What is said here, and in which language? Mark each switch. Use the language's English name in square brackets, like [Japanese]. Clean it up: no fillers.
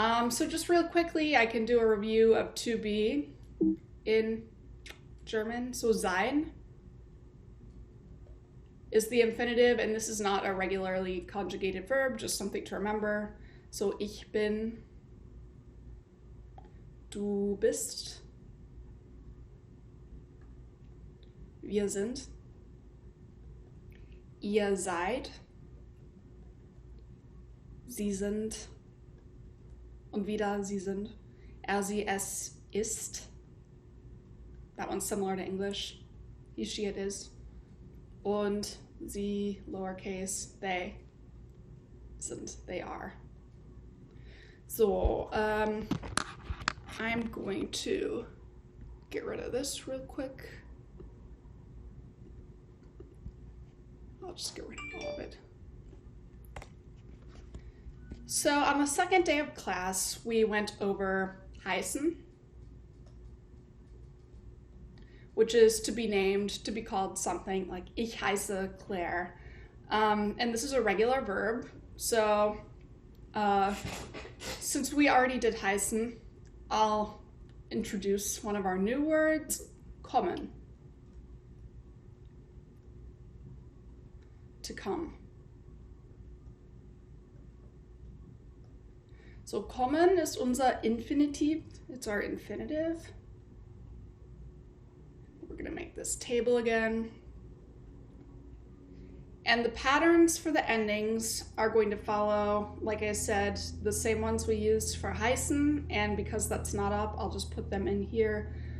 [English] So just real quickly, I can do a review of to be in German. So sein is the infinitive, and this is not a regularly conjugated verb, just something to remember. [German] So ich bin, du bist, wir sind, ihr seid, sie sind und wieder sie sind, sie, es ist. [English] That one's similar to English. He, she, it is. [German] Und sie, [English] lowercase, they sind, they are. So, I'm going to get rid of this real quick. I'll just get rid of all of it. So on the second day of class, we went over heißen, which is to be named, to be called something, like [German] ich heiße Claire. [English] And this is a regular verb. So since we already did heißen, I'll introduce one of our new words, kommen. To come. [German] So kommen ist unser Infinitiv. [English] It's our infinitive. We're going to make this table again. And the patterns for the endings are going to follow, like I said, the same ones we used for heißen, and because that's not up, I'll just put them in here.